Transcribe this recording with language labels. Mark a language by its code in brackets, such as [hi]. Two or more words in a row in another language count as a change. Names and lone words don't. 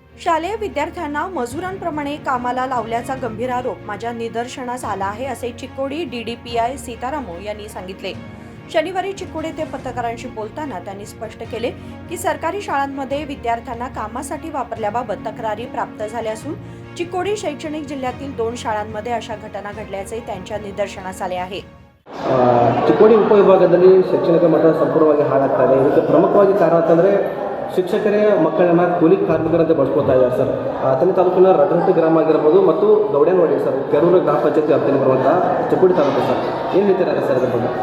[mr] शालेय विद्यार्थ्यांना मजुरांप्रमाणे कामाला लावल्याचा गंभीर आरोप माझ्या निदर्शनास आला आहे, असे चिकोडी DDPI सीतारामो यांनी सांगितले। शनिवारी चिकोडी येथे पत्रकारांशी बोलताना त्यांनी स्पष्ट केले की सरकारी शाळांमध्ये विद्यार्थ्यांना कामासाठी वापरल्याबाबत तक्रारी प्राप्त झाल्या असून चिकोडी शैक्षणिक जिल्ह्यातील 2 शाळांमध्ये अशा घटना घडल्याचे त्यांच्या निदर्शनास आले आहे। [kn] ಚಿಕ್ಕೋಡಿ ಉಪವಿಭಾಗದಲ್ಲಿ ಶೈಕ್ಷಣಿಕ ಮಟ್ಟ ಸಂಪೂರ್ಣವಾಗಿ ಹಾಳಾಗ್ತಾ ಇದೆ। ಇದಕ್ಕೆ ಪ್ರಮುಖವಾಗಿ ಕಾರಣ ಅಂತಂದರೆ ಶಿಕ್ಷಕರೇ ಮಕ್ಕಳನ್ನ ಕೂಲಿ ಕಾರ್ಮಿಕರಂತೆ ಬಳಸ್ಕೊಳ್ತಾ ಇದ್ದಾರೆ ಸರ್। ತನ್ನ ತಾಲೂಕಿನ ರಡ್ರಹಟ್ಟಿ ಗ್ರಾಮ ಆಗಿರ್ಬೋದು ಮತ್ತು ಗೌಡೇನವಾಡಿ ಸರ್, ಕೆರೂರು ಗ್ರಾಮ ಪಂಚಾಯತಿ ವ್ಯಾಪ್ತಿಯಲ್ಲಿ ಬರುವಂಥ ಚಿಕ್ಕೋಡಿ ತಾಲೂಕು ಸರ್, ಏನು ಹೇಳ್ತೀರಾ ಸರ್ ಇದ್ರ ಬಗ್ಗೆ?